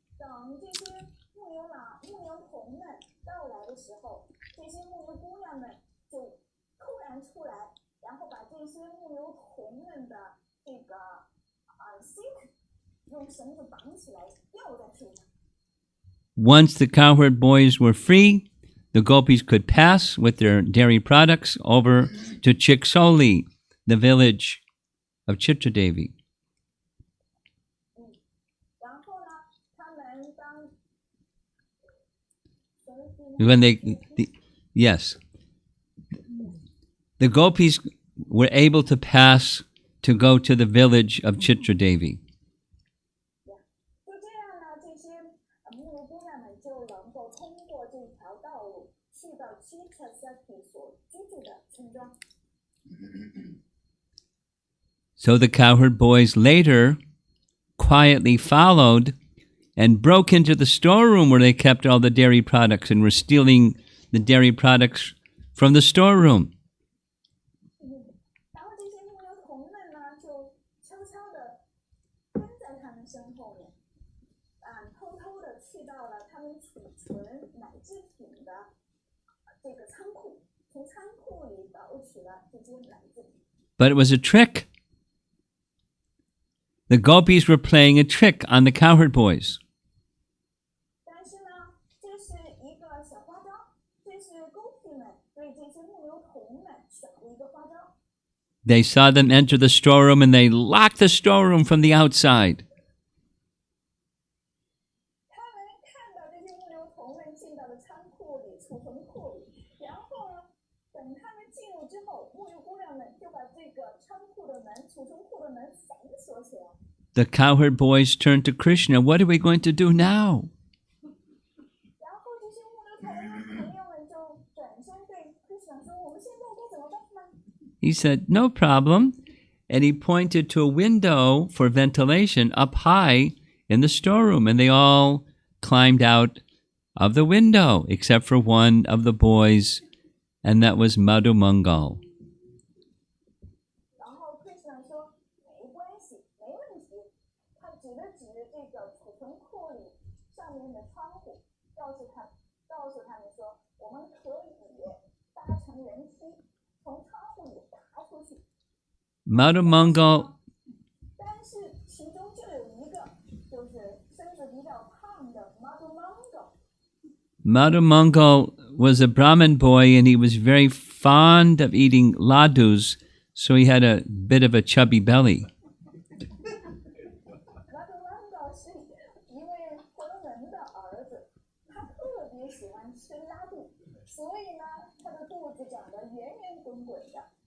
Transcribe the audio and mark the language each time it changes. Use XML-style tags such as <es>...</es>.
<zh>等这些牧牛童们到来的时候，这些牧牛姑娘们就突然出来，然后把这些牧牛童们的这个用绳子绑起来吊在树上。</zh> <en>Once the cowherd boys were free, the gopis could pass with their dairy products over to Chiksoli, the village of Chitradevi.</en> <zh>然后呢，他们当</zh> <en>When yes, the gopis were able to pass to go to the village of Chitradevi.</en> <zh>就这样呢，这些牧牛姑娘们就能够通过这条道路去到 Chitrasati 所居住的村庄。</zh> <en>So the cowherd boys later quietly followed and broke into the storeroom where they kept all the dairy products and were stealing the dairy products from the storeroom.</en> <zh>然后这些牧牛童们呢，就悄悄地跟在他们身后面，偷偷地去到了他们储存奶制品的这个仓库，从仓库里盗取了这些奶制品。</zh> <en>But it was a trick. The gopis were playing a trick on the cowherd boys.</en> <zh>但是呢，这是一个小花招，这是公主们对这些牧牛童们耍的一个花招。</zh> <en>They saw them enter the storeroom and they locked the storeroom from the outside.</en> <zh>他们看到这些牧牛童们进到了仓库里、储存库里，然后呢，等他们进入之后，牧牛姑娘们就把这个仓库的门、储存库的门反锁起来。</zh> <en>The cowherd boys turned to Krishna. What are we going to do now?</en> <zh>然后这些牧牛童朋友们就转身对 Krishna 说：“我们现在该怎么办呢？”</zh> <en>He said, no problem. And he pointed to a window for ventilation up high in the storeroom. And they all climbed out of the window, except for one of the boys, and that was Madhu Mangal.</en> <zh>然后 Krishna 说：“没关系，没问题。” 他指了指这个储存库里上面的窗户，告诉他们说：“我们可以搭乘人梯从窗户里爬出去。” Madhu Mangal 但是其中就有一个，就是身子比较胖的 Madhu Mangal。</zh> <en>Madhu Mangal was a Brahmin boy, and he was very fond of eating ladus, so he had a bit of a chubby belly.</en> <zh>Madhu Mangal 是一位浑文的儿子，他特别喜欢吃拉肚，所以呢，他的肚子长得圆圆滚滚的。</zh>